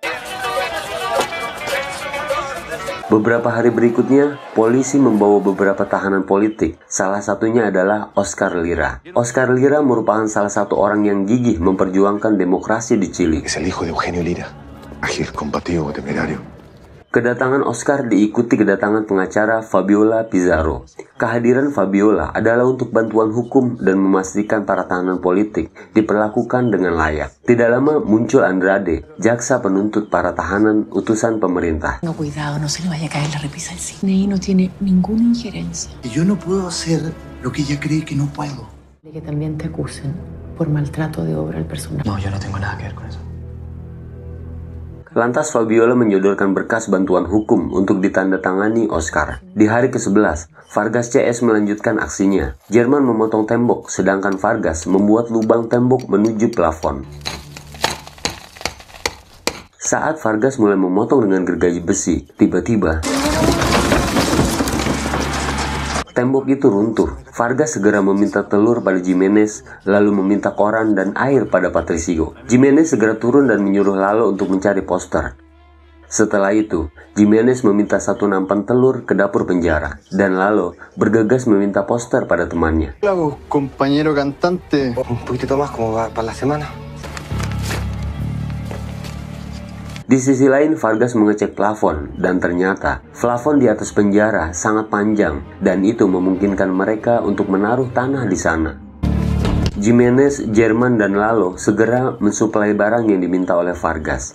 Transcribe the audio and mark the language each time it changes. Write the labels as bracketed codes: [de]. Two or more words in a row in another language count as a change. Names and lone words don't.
[id] Beberapa hari berikutnya, polisi membawa beberapa tahanan politik. Salah satunya adalah Oscar Lira. Oscar Lira merupakan salah satu orang yang gigih memperjuangkan demokrasi di Chili. [es] Es el hijo de Eugenio Lira. Ágil, combativo, temerario. [id] Kedatangan Oscar diikuti kedatangan pengacara Fabiola Pizarro. Kehadiran Fabiola adalah untuk bantuan hukum dan memastikan para tahanan politik diperlakukan dengan layak. Tidak lama muncul Andrade, jaksa penuntut para tahanan utusan pemerintah. [es] No, cuidado, no se le vaya a caer la repisa al cine y no tiene ninguna injerencia. Y yo no puedo hacer lo que ella cree que no puedo. De que también te acusen por maltrato de obra al personal. No, yo no tengo nada que ver con eso. [id] Lantas Fabiola menyodorkan berkas bantuan hukum untuk ditandatangani Oscar. Di hari ke-11, Vargas CS melanjutkan aksinya. Germán memotong tembok, sedangkan Vargas membuat lubang tembok menuju plafon. Saat Vargas mulai memotong dengan gergaji besi, tiba-tiba tembok itu runtuh. Vargas segera meminta telur pada Jimenez, lalu meminta koran dan air pada Patricio. Jimenez segera turun dan menyuruh Lalo untuk mencari poster. Setelah itu, Jimenez meminta satu nampan telur ke dapur penjara, dan Lalo bergegas meminta poster pada temannya. [es] ¿Qué hago, compañero cantante? Un poquitito más como va para la semana. [id] Di sisi lain, Vargas mengecek plafon, dan ternyata plafon di atas penjara sangat panjang, dan itu memungkinkan mereka untuk menaruh tanah di sana. Jimenez, Jerman, dan Lalo segera mensuplai barang yang diminta oleh Vargas.